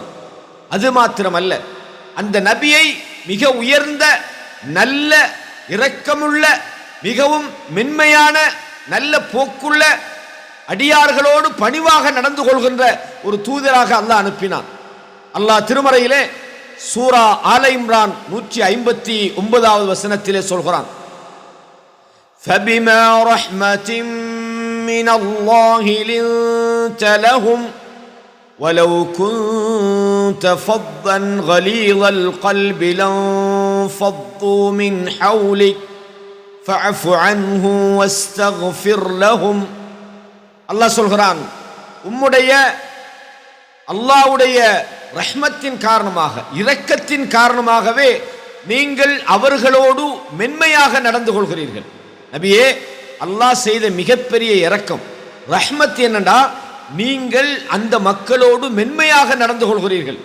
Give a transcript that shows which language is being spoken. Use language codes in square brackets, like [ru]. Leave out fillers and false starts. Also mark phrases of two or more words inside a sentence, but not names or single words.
[ta] அது மாத்திரமல்ல, அந்த நபியை மிக உயர்ந்த நல்ல இரக்கமுள்ள மிகவும் மென்மையான நல்ல போக்குள்ள அடியார்களோடு பணிவாக நடந்து கொள்கின்ற ஒரு தூதராக அல்லாஹ் அனுப்பினான். அல்லாஹ் திருமறையிலே சூரா ஆல இம்ரான் 159வது வசனத்திலே சொல்கிறான், [ar] فَبِمَا رَحْمَةٍ مِّنَ اللَّهِ لِنْتَ لَهُمْ وَلَوْ كُنْتَ فَظًّا غَلِيظَ الْقَلْبِ لَانفَضُّوا مِنْ حَوْلِكَ فَاعْفُ عَنْهُمْ وَاسْتَغْفِرْ لَهُمْ. [ta] அல்லாஹ் சொல்கிறான், உம்முடைய அல்லாஹ்வுடைய ரஹ்மத்தின் காரணமாக இரக்கத்தின் காரணமாகவே நீங்கள் அவர்களோடு மென்மையாக நடந்து கொள்கிறீர்கள். நபியே, அல்லாஹ் செய்த மிகப்பெரிய இரக்கம் ரஹ்மத் என்னடா, நீங்கள் அந்த மக்களோடு மென்மையாக நடந்து கொள்கிறீர்கள்.